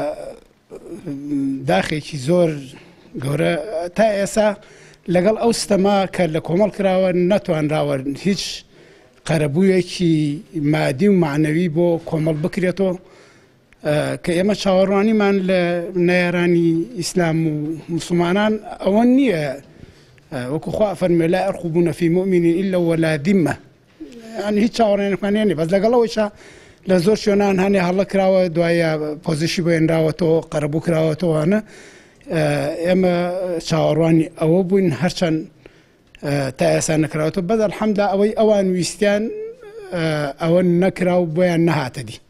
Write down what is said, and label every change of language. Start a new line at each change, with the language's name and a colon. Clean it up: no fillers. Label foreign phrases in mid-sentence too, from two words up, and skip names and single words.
Central Kurdish: داخێکی زۆر گەورە تا ئێستا لەگەڵ ئەو ستەما کە لە کۆمەڵ کراوە نەتوانراوە هیچ قەرەبوویەکی مادی و معنەوی بۆ کۆمەڵ بکرێتەوە کە ئێمە چاوەڕوانیمان لە نەیارانی ئیسلام و مسلمانان ئەوە نییە وەکو خوا فەرمێ
Arabic: لا يرقبون في مؤمن إلا ولا ذمة،
Central Kurdish: یعنی هیچ چاوەڕێنێکمان هێنێ، بەس لەگەڵەوەیشە لە زۆر شوێنان هەنێ هەڵە کراوە دوایە پۆزیشی بۆێنراوەتەوە قەرەبوو کراوەتەوەوانە. ئێمە چاوەڕوانی ئەوە بووین هەرچەند تا ئێستا نەکراوەتەوە، بەس ئەلحەمدا ئەوەی ئەوان ویستیان ئەوە نەکرا و بۆیان نەهاتە دی.